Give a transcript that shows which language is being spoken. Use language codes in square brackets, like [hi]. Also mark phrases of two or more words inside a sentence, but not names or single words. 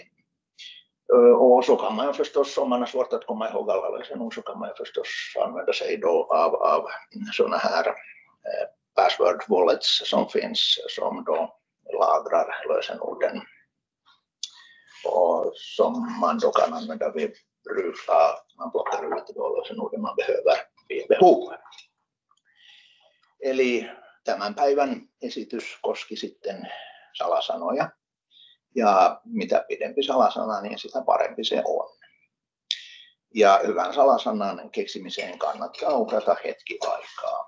[sv] Och så kan man ju förstås, om man har svårt att komma ihåg alla lösenord så kan man ju förstås använda sig då av sådana här [en] password wallets [sv] som finns som då lagrar lösenorden och som man då kan använda vid bruk av, man plockar ut då lösenorden man behöver vid behov. [fi] Eli tämän päivän esitys koski sitten salasanoja. Ja mitä pidempi salasana, niin sitä parempi se on. Ja hyvän salasanan keksimiseen kannattaa uhrata hetki aikaa.